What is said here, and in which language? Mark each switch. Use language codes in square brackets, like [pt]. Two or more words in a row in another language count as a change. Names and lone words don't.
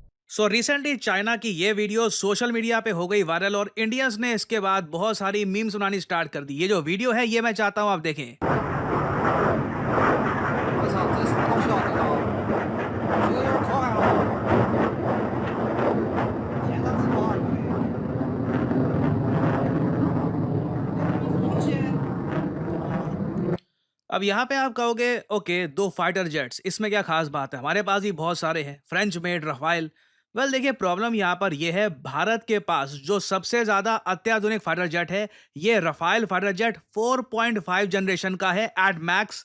[hi] रिसेंटली चाइना की ये वीडियो [en] social media [hi] पे हो गई वायरल और इंडियंस ने इसके बाद बहुत सारी मीम्स बनानी स्टार्ट कर दी। ये जो वीडियो है ये मैं चाहता हूँ आप देखें। [zh] 我操，这什么东西啊？这个有点快了，简单自爆东西。 [hi] अब यहाँ पे आप कहोगे ओके, दो [en] fighter jets, [hi] इसमें क्या खास बात है, हमारे पास भी बहुत सारे हैं, [en] French made [hi] रफाइल। वेल देखिए, प्रॉब्लम यहाँ पर यह है, भारत के पास जो सबसे ज्यादा अत्याधुनिक [en] fighter jet [hi] है, ये रफाइल [en] fighter jet [hi] 4.5 जनरेशन का है [en] at max.